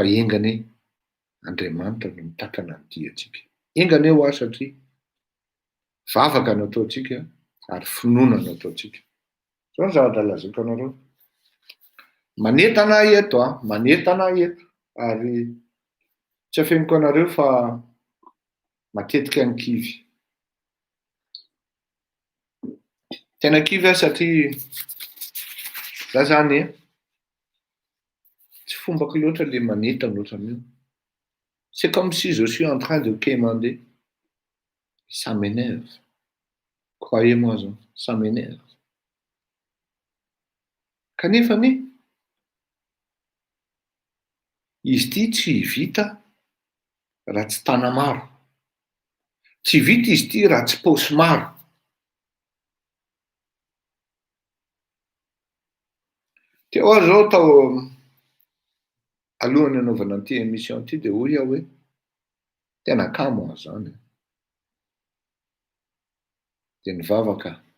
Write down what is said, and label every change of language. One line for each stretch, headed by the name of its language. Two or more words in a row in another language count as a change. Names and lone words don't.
Malagasy: engane Andriamanitra no mitatana an'ity atsika engane ho aho satria vavaka no ataontsika ary finoana no ataontsika zao ny zavatra lazaiko anareo manentana eto manentana eto ary tsy afeniko anareo fa matetika ny kivy tena kivy satria za zany tsy fombako loatra le manentana ohatran'io
French: c'est comme si je suis en train de quémander ça m'énerve croyez-moi ça m'énerve
Malagasy: kanefa ny izy ity tsy vita raha tsy tana maro tsy vita izy ity raha tsy paosy maro teo aho zao tao alohan'ny anaovana an'ity émission ity dia hoy aho hoe tena kamo aho zany dia nivavaka